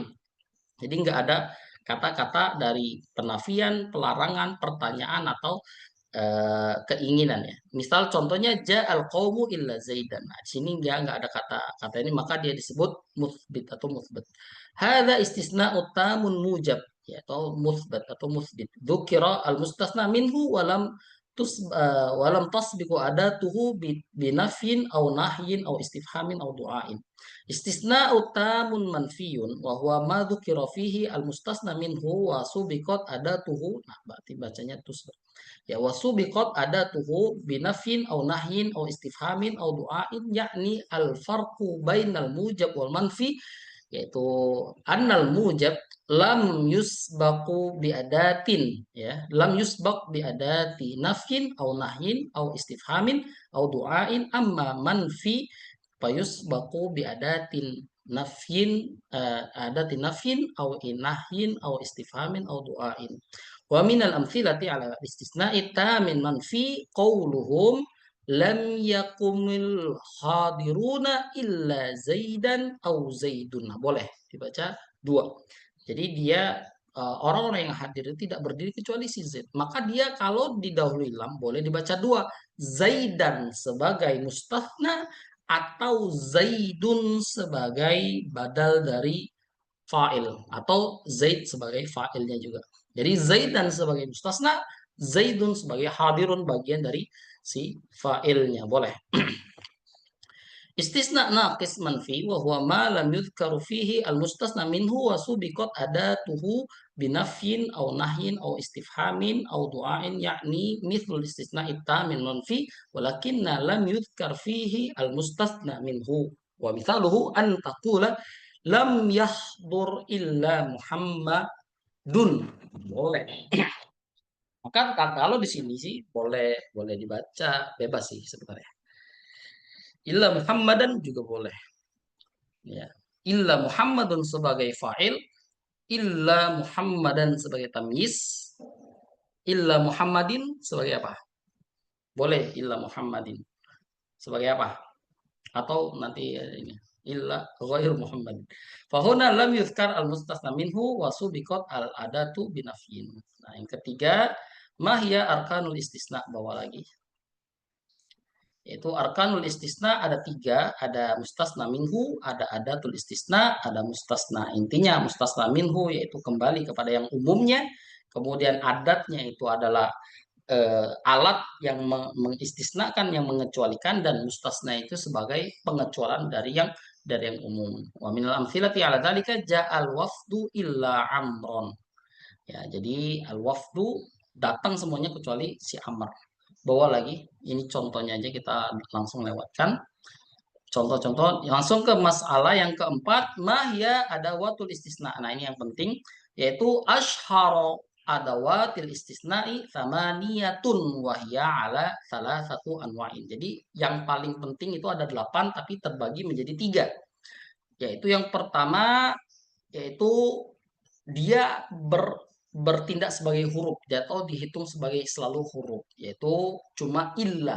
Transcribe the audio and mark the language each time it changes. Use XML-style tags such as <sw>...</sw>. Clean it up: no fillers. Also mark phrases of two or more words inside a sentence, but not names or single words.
<id>Jadi enggak ada kata-kata dari penafian, pelarangan, pertanyaan atau keinginan ya. Misal contohnya</id> <ar>جاء القوم إلا زيدا.</ar> <id>Nah, di sini enggak ada kata ini maka dia disebut muthbit atau muthbat.</id> <ar>هذا استثناء تام موجب ya atau muthbat atau muthbit. ذكر المستثنى منه ولم تسبق أداته بنفي أو نهي أو استفهام أو دعاء. استثناء تام منفي وهو ما ذكر فيه المستثنى منه وسبقت أداته.</ar> <id>Nah, berarti bacanya tusbaq.</id> <ar>Ya وسبقت أداته بنفي أو نهي أو استفهام أو دعاء يعني الفرق بين الموجب والمنفي yaitu أن الموجب لم يسبق بأداة ya لم يسبق بأداة نفي أو نهي أو استفهام أو دعاء أما منفي فيسبق بأداة نفي أداة نفي أو نهي أو استفهام أو دعاء. ومن الأمثلة على استثناء تام منفي قولهم لم يقم الحاضرون إلا زيدا أو زيد.</ar> <id>Nah, boleh dibaca 2. Jadi dia orang-orang yang hadir itu tidak berdiri kecuali si Zaid. Maka dia kalau didahului lam boleh dibaca 2. Zaidan sebagai mustathna atau zaidun sebagai badal dari fa'il atau zaid sebagai fa'ilnya juga. Jadi zaidan sebagai mustasna, zaidun sebagai hadirun bagian dari si fa'ilnya boleh.</id> <ar>استثناء ناقص منفي وهو ما لم يذكر فيه المستثنى منه وسبقت أداته بنفي أو نهي أو استفهام أو دعاء يعني مثل الاستثناء تام منفي ولكن لم يذكر فيه المستثنى منه ومثاله أن تقول لم يحضر إلا محمد.</ar> <id>Boleh. Maka kalau di sini sih boleh dibaca bebas sih sebenarnya.</id> <ar>إلا محمدا</ar> <id>juga boleh. Ya.</id> <ar>إلا محمد</ar> <id>sebagai fa'il,</id> <ar>إلا محمدا</ar> <id>sebagai tamyiz,</id> <ar>إلا محمد</ar> <id>sebagai apa? Boleh</id> <ar>إلا محمد</ar> <id>sebagai apa? Atau nanti ini</id> <ar>إلا غير محمد. فهنا لم يذكر المستثنى منه وسبقت الأداة بنفي.</ar> <id>Nah, yang ketiga</id> <ar>ما هي أركان الاستثناء,</ar> <id>bawa lagi. Yaitu</id> <ar>أركان الاستثناء</ar> <id>ada 3, ada</id> <ar>مستثنى منه,</ar> <id>ada</id> <ar>أداة الاستثناء,</ar> <id>ada mustasna. Intinya</id> <ar>مستثنى منه</ar> <id>yaitu kembali kepada yang umumnya, kemudian adatnya itu adalah alat yang mengistisnakan, yang mengecualikan, dan mustasna itu sebagai pengecualian dari yang umum.</id> <ar>ومن الأمثلة على ذلك جاء الوفد إلا عمرا.</ar> <id>Ya, jadi</id> <ar>الوفد</ar> <id>datang semuanya kecuali si Amr. Bawa lagi, ini contohnya aja kita langsung lewatkan. Contoh-contoh langsung ke masalah yang keempat,</id> <ar>ما هي أدوات الاستثناء.</ar> <id>Nah, ini yang penting yaitu</id> <ar>أشهر أدوات الاستثناء ثمانية وهي على ثلاثة أنواع.</ar> <id>Jadi yang paling penting itu ada 8 tapi terbagi menjadi 3. Yaitu yang pertama yaitu dia bertindak sebagai huruf atau dihitung sebagai selalu huruf, yaitu cuma illah.</id>